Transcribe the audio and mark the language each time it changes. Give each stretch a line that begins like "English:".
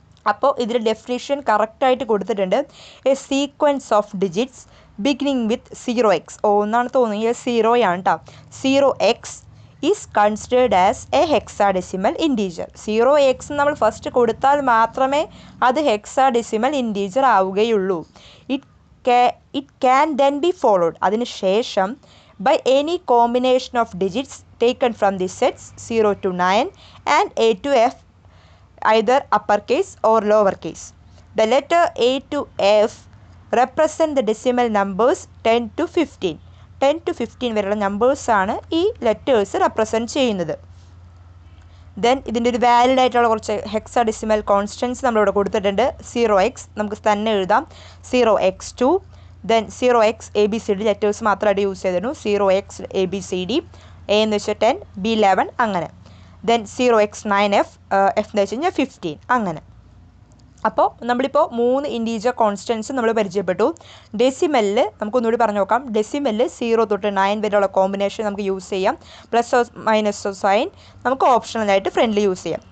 Malayalam: അപ്പോൾ ഇതിൽ ഡെഫിനിഷൻ കറക്റ്റായിട്ട് കൊടുത്തിട്ടുണ്ട്.
English: A sequence of digits beginning with 0x.
Malayalam: എന്നാണ് തോന്നുന്നത് 0 ആണ് കേട്ടോ.
English: 0x is considered as a hexadecimal integer.
Malayalam: 0x നമ്മൾ ഫസ്റ്റ് കൊടുത്താൽ മാത്രമേ അത് ഹെക്സാഡെസിമൽ ഇൻറ്റീജർ ആവുകയുള്ളൂ.
English: it can then be followed
Malayalam: അതിന് ശേഷം
English: by any combination of digits taken from the sets 0 to 9 and A to F, either uppercase or lowercase. The letter A to F represent the decimal numbers 10 to 15.
Malayalam: 10 to 15 വരെയുള്ള നമ്പേഴ്സാണ് ഈ letters represent ചെയ്യുന്നത്. Then ഇതിൻ്റെ ഒരു valid ആയിട്ടുള്ള കുറച്ച് hexadecimal constants നമ്മളിവിടെ കൊടുത്തിട്ടുണ്ട്. 0x നമുക്ക് തന്നെ എഴുതാം, 0x2, then 0x ABCD letters മാത്രമായിട്ട് യൂസ് ചെയ്തിരുന്നു. 0x ABCD, A എന്ന് വെച്ചാൽ 10, B 11 അങ്ങനെ. ദെൻ 0x9F, F എന്ന് വെച്ച് കഴിഞ്ഞാൽ 15 അങ്ങനെ. അപ്പോൾ നമ്മളിപ്പോൾ 3 ഇൻറ്റീജർ കോൺസ്റ്റൻസ് നമ്മൾ പരിചയപ്പെട്ടു. ഡെസിമലിൽ നമുക്കൊന്നുകൂടി പറഞ്ഞു നോക്കാം. ഡെസിമലിൽ 0 തൊട്ട് 9 വരെയുള്ള കോമ്പിനേഷൻ നമുക്ക് യൂസ് ചെയ്യാം. പ്ലസ് മൈനസ് സൈൻ നമുക്ക് ഓപ്ഷണലായിട്ട് ഫ്രണ്ടിൽ യൂസ് ചെയ്യാം.